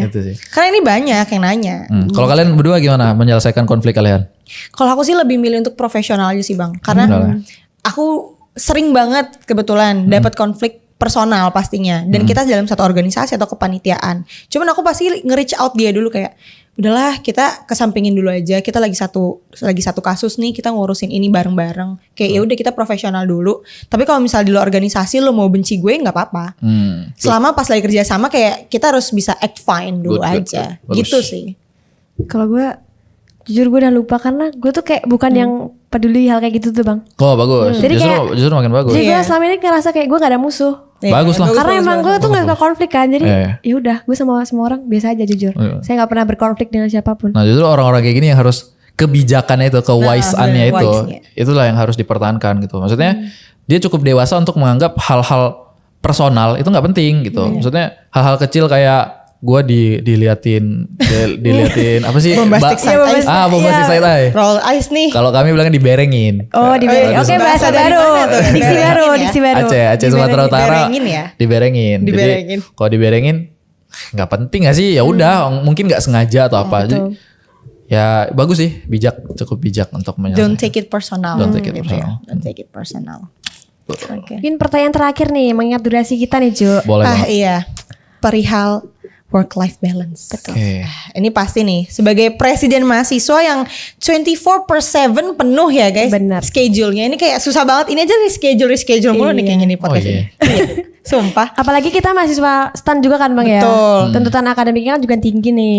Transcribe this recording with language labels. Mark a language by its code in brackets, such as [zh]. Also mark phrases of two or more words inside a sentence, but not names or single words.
[id] Itu sih. Karena ini banyak yang nanya. Kalau kalian berdua gimana menyelesaikan konflik kalian? Kalau aku sih lebih milih untuk profesional aja sih Bang. Karena aku sering banget kebetulan dapat konflik personal pastinya. Dan kita dalam satu organisasi atau kepanitiaan. Cuman aku pasti nge- [en] reach out [id] dia dulu kayak, udahlah kita kesampingin dulu aja. Kita lagi satu kasus nih, kita ngurusin ini bareng-bareng. Kayak ya udah kita profesional dulu. Tapi kalau misalnya di luar organisasi lo mau benci gue nggak apa-apa. Selama pas lagi kerja sama kayak kita harus bisa [en] act fine [id] dulu [en] Good, [id] aja. [en] good. Bagus. [id] Gitu sih. Kalau gue jujur gue udah lupa karena gue tuh kayak bukan yang peduli hal kayak gitu tuh, Bang. Oh bagus. Jadi Justru makin bagus. Jadi gue Iya. selama ini ngerasa kayak gue gak ada musuh. Bagus lah. Karena emang gue tuh gak suka konflik kan. Jadi Iya. ya udah gue sama semua orang biasa aja jujur. Iya. Saya gak pernah berkonflik dengan siapapun. Nah justru orang-orang kayak gini yang harus kebijakannya itu, kewise-annya bener, itu, wise-nya. itulah yang harus dipertahankan gitu. Maksudnya dia cukup dewasa untuk menganggap hal-hal personal itu nggak penting gitu. Maksudnya hal-hal kecil kayak gue diliatin apa sih? [en] Bombastic side eye. Bombastic side eye. Roll eyes nih. [id] Kalau kami bilangnya diberengin. Oh, diberengin. Oke, bahasa dari baru. mana tuh? Diksi baru, Diberengin ya? diksi baru. Aceh Sumatera Utara. Diberengin ya? Diberengin. Diberengin. Jadi kalau diberengin nggak penting gak sih? Ya udah, mungkin nggak sengaja atau apa. Jadi, ya bagus sih, cukup bijak untuk menyelesaikan. [en] Don't take it personal. Don't take it [id] gitu ya. [en] personal. Don't take it personal. [id] Oke. Mungkin pertanyaan terakhir nih, mengingat durasi kita nih, Jo. Boleh banget. Iya. Perihal [en] work-life balance. [id] Oke. Ini pasti nih sebagai presiden mahasiswa yang 24/7 penuh ya guys. Benar. Schedule-nya ini kayak susah banget. Ini aja reschedule mulu nih kayak gini podcast ini. Iya. Sumpah. Apalagi kita mahasiswa STAN juga kan Bang ya. Betul. Tuntutan akademiknya kan juga tinggi nih.